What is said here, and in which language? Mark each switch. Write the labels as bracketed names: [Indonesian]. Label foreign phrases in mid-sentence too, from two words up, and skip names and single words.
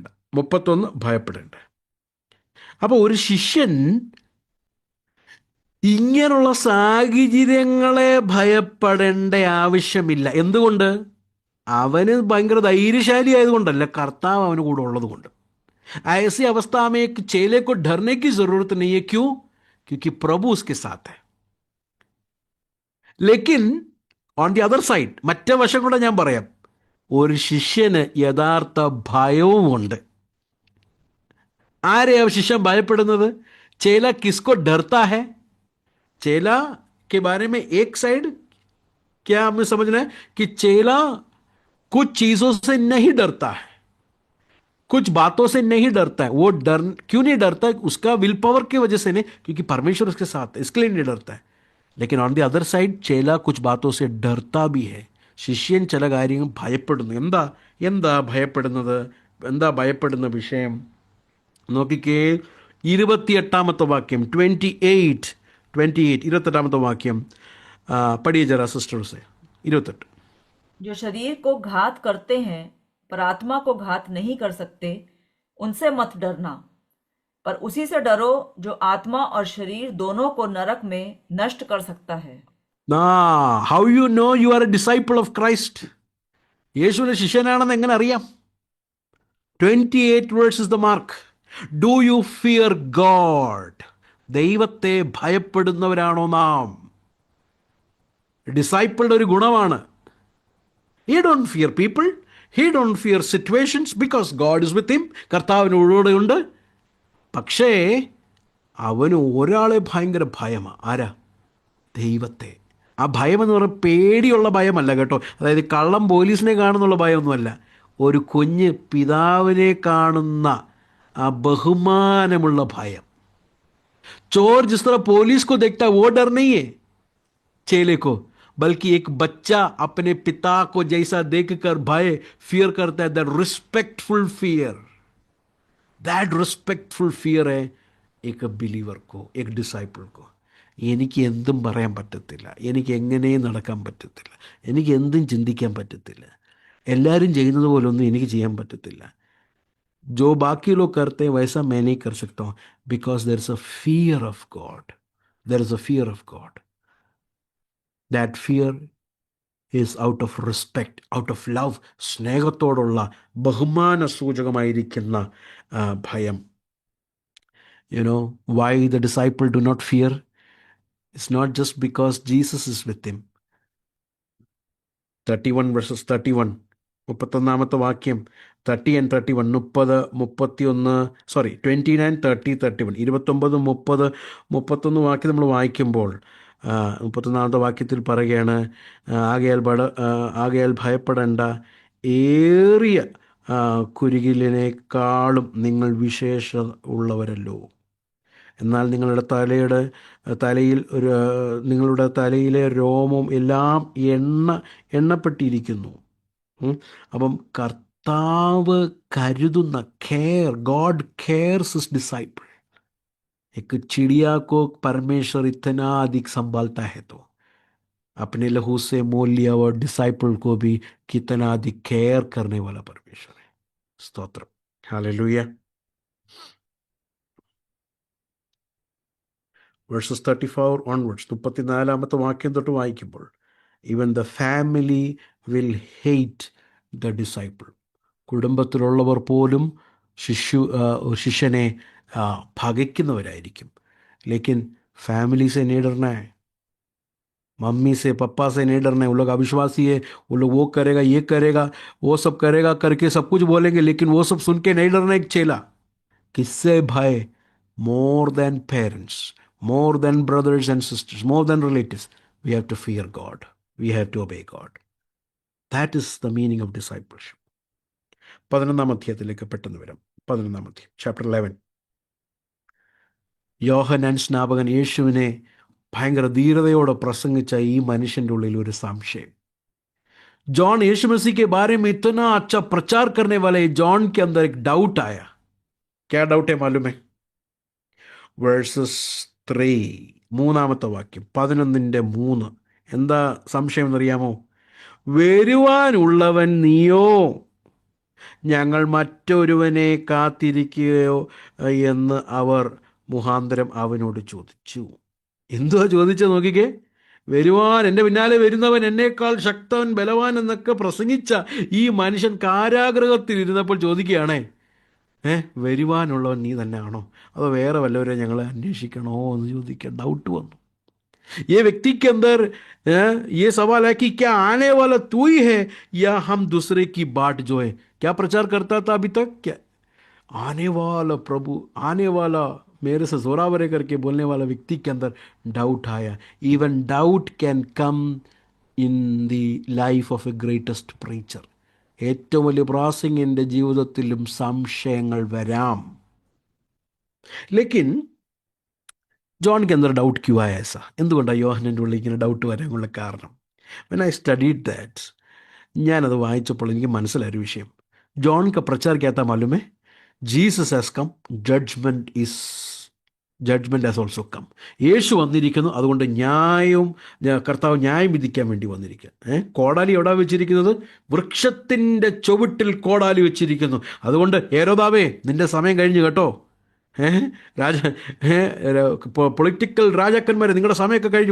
[Malayalam] 31 ഭയപ്പെടേണ്ട. അപ്പോൾ ഒരു ശിഷ്യൻ ഇങ്ങനെയുള്ള സാഹചര്യങ്ങളെ ഭയപ്പെടേണ്ട ആവശ്യമില്ല. എന്തുകൊണ്ട്? അവന് ഭയങ്കര ധൈര്യശാലി ആയതുകൊണ്ടല്ല, കർത്താവ് അവന് കൂടെ ഉള്ളത് കൊണ്ട്. [Hindi] ऐसी अवस्था में एक चेले को डरने की जरूरत नहीं है. क्यों? क्योंकि प्रभु उसके साथ है. [Malayalam] लेकिन [English] on the other side, [Malayalam] മറ്റേ വശം കൂടെ ഞാൻ പറയാം, ഒരു ശിഷ്യന് യഥാർത്ഥ ഭയവുമുണ്ട്. ആരെയാ ശിഷ്യൻ ഭയപ്പെടുന്നത്? [Hindi] चेला किसको डरता है? चेला के बारे में एक साइड क्या हमें समझना है कि चेला कुछ चीजों से नहीं डरता है, कुछ बातों से नहीं डरता है. वो डर क्यों नहीं डरता है? उसका [English] will power [Hindi] की वजह से नहीं, क्योंकि परमेश्वर उसके साथ है, इसके लिए नहीं डरता है. लेकिन [English] on the other side [Hindi] चेला कुछ बातों से डरता भी है. [Malayalam] ശിഷ്യൻ ചില കാര്യങ്ങൾ ഭയപ്പെടുന്നു. എന്താ ഭയപ്പെടുന്നത്? എന്താ ഭയപ്പെടുന്ന വിഷയം? നോക്കിക്കേ, 28 വാക്യം. 28 വാക്യം പഠിയ [Hindi] जरा सिस्टर से. [Malayalam] 28. [Hindi] जो शरीर को घात करते हैं पर आत्मा को घात नहीं कर सकते, उनसे मत डरना, पर उसी से डरो जो आत्मा और शरीर दोनों को नरक में नष्ट कर सकता है. [English] How you know you are a disciple of Christ? [Malayalam] യേശുവിന്റെ ശിഷ്യനാണെന്ന് എങ്ങനെ അറിയാം? 28 [English] verse is the mark. Do you fear God? [Malayalam] ദൈവത്തെ ഭയപ്പെടുന്നവരാണോ നാം? ഡിസൈപ്പിളുടെ ഒരു ഗുണമാണ്. [English] He don't fear people. He don't fear situations because God is with him. [Malayalam] കർത്താവിനോട് ഉണ്ട്. പക്ഷേ അവന് ഒരാളെ ഭയങ്കര ഭയമാണ്. ആരാ? ദൈവത്തെ. ആ ഭയം എന്ന് പറയുന്നത് പേടിയുള്ള ഭയമല്ല കേട്ടോ. അതായത് കള്ളം പോലീസിനെ കാണുന്നുള്ള ഭയമൊന്നുമല്ല. ഒരു കുഞ്ഞ് പിതാവിനെ കാണുന്ന ആ ബഹുമാനമുള്ള ഭയം. [Hindi] चोर जिस तरह पुलिस को देखता है वो डर नहीं है चेले को, बल्कि एक बच्चा अपने पिता को जैसा देखकर भय फियर करता है, [English] that respectful fear. that respectful fear [Hindi] है एक ബിലീവർ को एक डिसाइपल को. [Malayalam] എനിക്ക് എന്തും പറയാൻ പറ്റത്തില്ല, എനിക്ക് എങ്ങനെയും നടക്കാൻ പറ്റത്തില്ല, എനിക്ക് എന്തും ചിന്തിക്കാൻ പറ്റത്തില്ല, എല്ലാവരും ചെയ്യുന്നത് പോലൊന്നും എനിക്ക് ചെയ്യാൻ പറ്റത്തില്ല. [Hindi] जो बाकी लोग करते हैं वैसा मैं नहीं कर सकता हूँ, [English] because there is a fear of God. there is a fear of God. that fear is out of respect, out of love, [Malayalam] സ്നേഹത്തോടുള്ള ബഹുമാന സൂചകമായിരിക്കുന്ന ഭയം. [English] you know why the disciple do not fear? it's not just because Jesus is with him. [Malayalam] 31 verses 31, 31 വാക്യം, 30 and 31, 30, 31, സോറി 29, 30, 31, 29, 30, 31 വാക്യം നമ്മൾ വായിക്കുമ്പോൾ 31 വാക്യത്തിൽ പറയുകയാണ്, ആകയാൽ ഭയപ്പെടേണ്ട, ഏറിയ കുരുകിലിനേക്കാളും നിങ്ങൾ വിശേഷ ഉള്ളവരല്ലോ. എന്നാൽ നിങ്ങളുടെ തലയിലെ രോമവും എല്ലാം എണ്ണപ്പെട്ടിരിക്കുന്നു. അപ്പം കർത്താവ് കരുതുന്ന കെയർ, [English] God cares his disciple. [Hindi] एक चिड़िया को परमेश्वर इतना अधिक संभालता है तो अपने लहू से मोल लिया हुआ डिसाइपल को भी कितना अधिक केयर करने वाला परमेश्वर है. स्तोत्र, हालेलुया. [English] Verses 34 onwards, [Malayalam] 34 വാക്യം തൊട്ട് വായിക്കുമ്പോൾ, [English] even the family will hate the disciple. [Malayalam] കുടുംബത്തിലുള്ളവർ പോലും ശിഷ്യനെ ഭഗിക്കുന്നവരായിരിക്കും. [Hindi] लेकिन फैमिली से नहीं डरना है, मम्मी से पप्पा से नहीं डरना है. वो लोग अविश्वासी है, वो लोग वो करेगा ये करेगा वो सब करेगा करके सब कुछ बोलेंगे, लेकिन वो सब सुन के नहीं डरना. एक चेला, किससे भय? [English] more than parents, more than brothers and sisters, more than relatives, we have to fear God, we have to obey God. That is the meaning of discipleship. [Malayalam] 11 അധ്യായത്തിലേക്ക് പെട്ടെന്ന് വരാം. 11 അധ്യായം, ചാപ്റ്റർ 11. യോഹന്നാൻ സ്നാപകൻ യേശുവിനെ ഭയങ്കര ധീരതയോടെ പ്രസംഗിച്ച ഈ മനുഷ്യൻ്റെ ഉള്ളിൽ ഒരു സംശയം. [Hindi] जॉन यीशु मसीह के बारे में इतना अच्छा प्रचार करने वाले जॉन के अंदर एक डाउट आया. क्या डाउट है मालूम है? [Malayalam] വേഴ്സസ് 3, 3 വാക്യം, 11:3. എന്താ സംശയം എന്നറിയാമോ? വരുവാനുള്ളവൻ നീയോ, ഞങ്ങൾ മറ്റൊരുവനെ കാത്തിരിക്കുകയോ എന്ന് അവർ മുഖാന്തരം അവനോട് ചോദിച്ചു. എന്തുവാ ചോദിച്ചത് നോക്കിക്കേ. എൻ്റെ പിന്നാലെ വരുന്നവൻ എന്നേക്കാൾ ശക്തവൻ, ബലവാൻ എന്നൊക്കെ പ്രസംഗിച്ച ഈ മനുഷ്യൻ കാരാഗൃഹത്തിൽ ഇരുന്നപ്പോൾ ചോദിക്കുകയാണേ, വരുവാനുള്ളവൻ നീ തന്നെയാണോ, അതോ വേറെ വല്ലവരെ ഞങ്ങൾ അന്വേഷിക്കണോ എന്ന് ചോദിക്കാൻ ഡൗട്ട് വന്നു. [Hindi] ये व्यक्ति के अंदर ये सवाल है कि क्या आने वाला तू ही है या हम दूसरे की बाट जो है. क्या प्रचार करता था अभी तक? क्या आने वाला प्रभु, आने वाला, मेरे से जोरावरे करके बोलने वाला व्यक्ति के अंदर डाउट आया. [English] even doubt can come in the life of a greatest preacher. [Malayalam] ഏറ്റവും വലിയ പ്രാസംഗികൻ്റെ ജീവിതത്തിലും സംശയങ്ങൾ വരാം. [Hindi] लेकिन जॉन के अंदर डाउट क्यों आया ऐसा? [Malayalam] എന്തുകൊണ്ടാണ് യോഹന്നാൻ്റെ ഉള്ളിൽ ഇങ്ങനെ ഡൗട്ട് വരാനുള്ള കാരണം? [English] when I studied that, [Malayalam] ഞാനത് വായിച്ചപ്പോൾ എനിക്ക് മനസ്സിലായൊരു വിഷയം. [Hindi] जॉन का प्रचार क्या था मालूम है? [English] Jesus has come, judgment has also come. [Malayalam] യേശു വന്നിരിക്കുന്നു, അതുകൊണ്ട് കർത്താവ് ന്യായം വിധിക്കാൻ വേണ്ടി വന്നിരിക്കുക. കോടാലി എവിടെ വെച്ചിരിക്കുന്നത്? വൃക്ഷത്തിൻ്റെ ചുവട്ടിൽ കോടാലി വെച്ചിരിക്കുന്നു. അതുകൊണ്ട് ഹേരോദാവേ, നിന്റെ സമയം കഴിഞ്ഞു കേട്ടോ. പൊളിറ്റിക്കൽ രാജാക്കന്മാരെ, നിങ്ങളുടെ സമയമൊക്കെ കഴിഞ്ഞു.